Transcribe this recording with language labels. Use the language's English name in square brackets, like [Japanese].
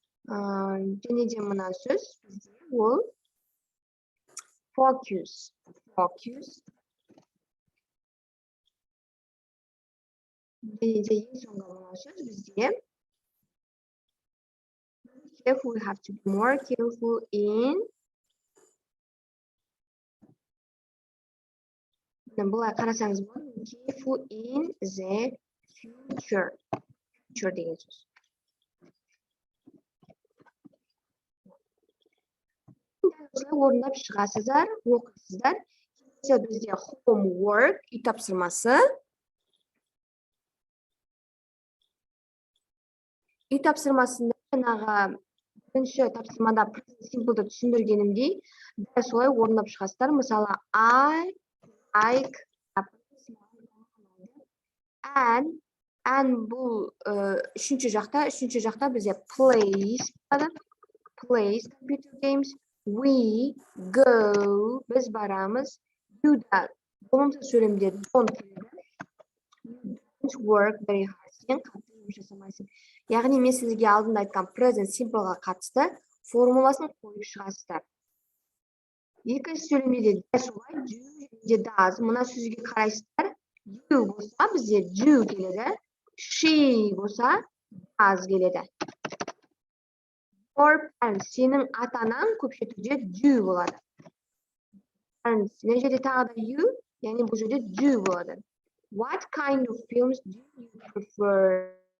[Kazakh] Және де мына сөз бізде ол focus. [English] Focus. [Kazakh] Және де ең соңғы мына сөз бізде careful. [English] We have to be more careful in. [Kazakh] Былай қарасаңыз болады. [English] Careful in the future. [Kazakh] Future деген сөз. Осылай орындап шығасыздар, оқисыздар. Бізде homework, үй тапсырмасы. Үй тапсырмасында жаңағы бірінші тапсырмада present simple'ды түсіндіргенімдей, дәл солай орындап шығасыздар. Мысалы, [English] I like and [Kazakh] бұл үшінші жақта бізде [English] plays computer games. We go, [Kazakh] біз барамыз. [English] You [Kazakh] да болымсыз сөйлемде [English] don't work very hard. [Kazakh] Сен қатты жұмыс жасамайсың. Яғни мен сізге алдында айтқан present simple'ға қатысты формуласын қойып шығасыздар. Екінші сөйлемде де солай do және does. Мына сөзге қарайсыздар. You болса бізде do келеді. She болса does келеді. [English] Your parents, [Kazakh] сенің ата-анаң көпше түрде do болады. Parents, мына жерде тағы да you, яғни бұл жерде do болады. [English] What kind of films do you prefer?